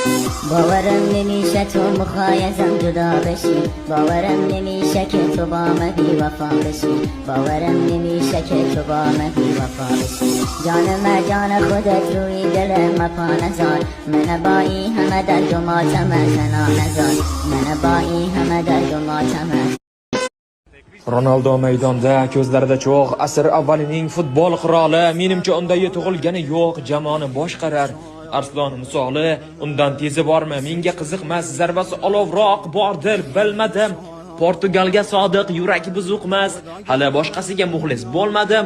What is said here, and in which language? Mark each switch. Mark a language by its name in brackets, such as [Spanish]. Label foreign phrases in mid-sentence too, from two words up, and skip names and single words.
[Persian] باورم نمیشه تو مخایزم جدا بشی، باورم نمیشه که تو با من بی وفا بشی، باورم نمیشه که تو با من بی وفا بشی. جان جان خودت روی دل ما پا نزار، من با این همه درد و ماتم تنها نزار، من با این همه درد و ماتم. [Uzbek] Ronaldo maydonda, ko'zlarida cho'g', asr avvalining futbol qiroli, menimcha unday tug'ilgani yo'q, jamoani boshqarar. Arslon misoli, undan tezi bormi? Menga qiziqmas, zarbasi olovroq bordir, bilmadim. Portugalga sodiq, yurak buzuqmas, hali boshqasiga muxlis bo'lmadim.